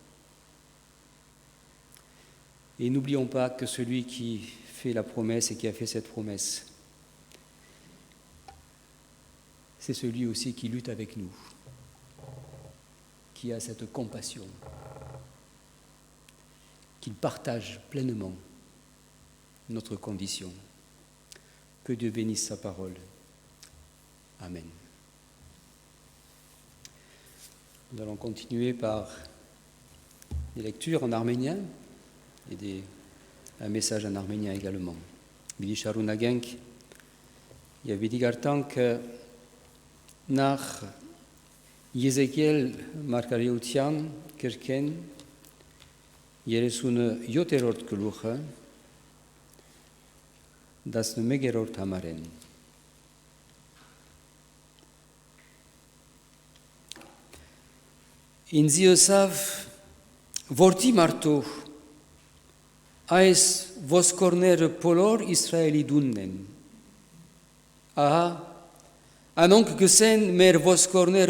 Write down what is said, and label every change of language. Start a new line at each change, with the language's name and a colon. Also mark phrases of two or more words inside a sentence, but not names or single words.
French: Et n'oublions pas que celui qui fait la promesse et qui a fait cette promesse, c'est celui aussi qui lutte avec nous, qui a cette compassion, qu'il partage pleinement notre condition. Que Dieu bénisse sa parole. Amen. Nous allons continuer par des lectures en arménien et un message en arménien également.
Armenian: Բիդի շարունակենք եւ բիդի գարտանք նախ Եզեկիել մարգարեության գրքեն 37-րդ գլուխը 11-րդ համարեն Ինձի ըսավ որտի մարդու այս ոսկորները բոլոր Իսրայելի դունն են ահա անոնք գսեն մեր ոսկորները